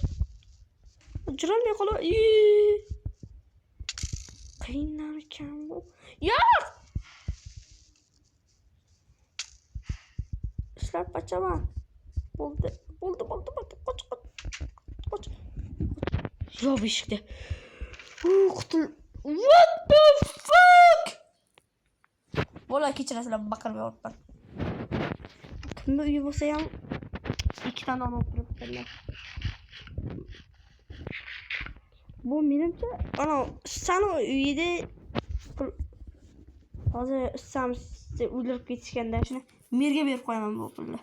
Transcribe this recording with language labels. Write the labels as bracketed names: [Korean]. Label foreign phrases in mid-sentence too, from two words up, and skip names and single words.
[Uzbek] Jirolmay qolib. Qiyinlar ekan bu. Yo'q! Ishlab qochaman. Bo'ldi. Qoch. Yo'q eshikda. Qutul. [English] What the fuck? [Uzbek] Bola kechirasizlar, baqirib yotibman. Kimni uyi bo'lsa ham 2 ta non olib turibdilar. Bu menimcha, ana sani uyida hozir samsizni o'ldirib ketishganda shuni merga berib qo'yaman bu pulni.